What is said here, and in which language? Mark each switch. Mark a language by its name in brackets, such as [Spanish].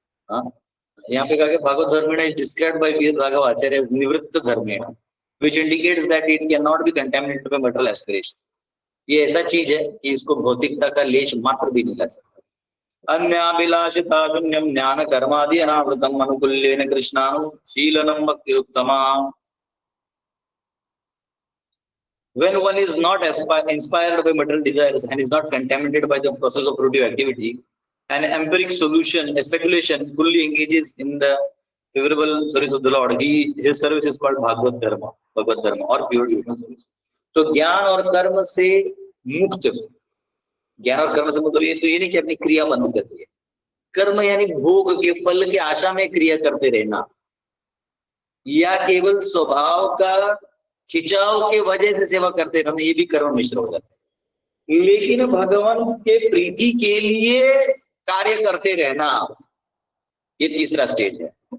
[Hindi] यहाँ पे कहा गया [English] Bhagavata dharmena is described by Veera Raghava Acharya as nivritta dharmena, which indicates that it can not be contaminated by material aspiration. [Hindi] ये ऐसा चीज है कि इसको भौतिकता का लेश मात्र भी नहीं ला सकता। [Sanskrit] अन्याभिलाषिता शून्यम ज्ञान कर्मादि अनावृतम अनुकूल्येन कृष्णानुशीलनम भक्तिरुत्तमा। [English] When one is not inspired by material desires and is not contaminated by the process of fruitive activity, an empiric solution, a speculation, fully engages in the favorable service of the Lord. His service is called Bhagavad Dharma or pure devotional service. [Hindi] तो ज्ञान और कर्म से मुक्त ज्ञान और कर्म से मतलब ये तो ये नहीं कि अपनी क्रिया बंद कर दी है। कर्म यानी भोग के फल के आशा में क्रिया करते रहना, या केवल स्वभाव का खिंचाव के वजह से सेवा करते रहना, ये भी कर्म मिश्र हो जाता है। लेकिन भगवान के प्रीति के लिए कार्य करते रहना, ये तीसरा स्टेज है।